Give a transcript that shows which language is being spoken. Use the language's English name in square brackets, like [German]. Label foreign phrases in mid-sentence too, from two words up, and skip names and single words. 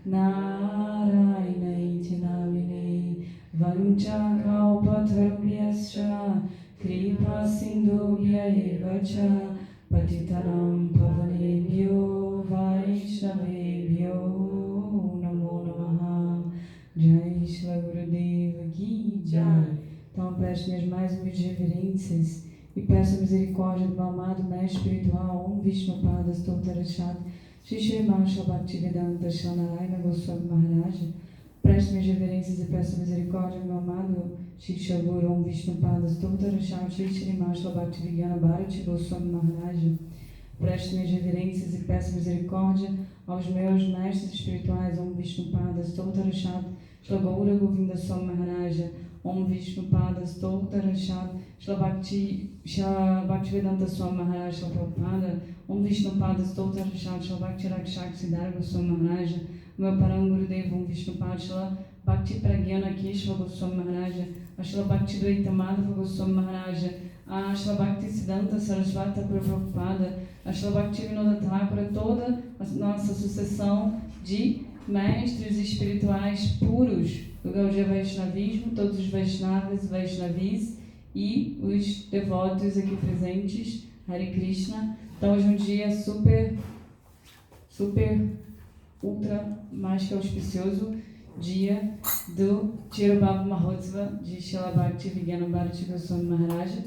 [Sanskrit] नारायण नामिने वाञ्छा कल्पतरुभ्यश्च कृपा सिन्धुभ्य एवच पतितानां पावनेभ्यो वैष्णवेभ्यो नमो नमः [Hindi] जय श्री गुरुदेव की जय. [Portuguese] Então presto minhas mais humildes reverências e peço a misericórdia do meu amado mestre espiritual Om Vishnupada Stottarachat Shri Shri Mahashala Bhaktivedanta Shanarayana Goswami Maharaja. Presto minhas reverências e peço a misericórdia do meu amado Shiksha Guru Om Vishnupada Stottarachat Shri Shri Mahashala Bhaktivedanta Bharati Goswami Maharaja. Presto minhas reverências e peço misericórdia aos meus mestres espirituais Om Vishnupada Stottarachat Shri Gaura Govinda Swami Maharaja Om Vishnupada Stottarachat Shri Bhaktivedanta Swami Maharaja Shri Prabhupada Om Vishnupada Stottarachat Shri Bhakti Rakshak Siddhara Goswami Maharaja meu Parangurudeva Om Vishnupada Shri Bhakti Pragyana Keshava Goswami Maharaja Shri Bhakti Dvaitamadava Goswami Maharaja Shri Bhakti Siddhanta Sarasvata Prabhupada Shri Bhakti Vinoda Thakura, toda a nossa sucessão de mestres espirituais puros do Gaudiya Vaishnavismo, todos os Vaishnavas, Vaishnavis e os devotos aqui presentes, Hare Krishna. Então hoje é um dia super, ultra, mais que auspicioso, dia do Tirobhava Mahotsava de Srila Bhaktivedanta Bharati Goswami Maharaja.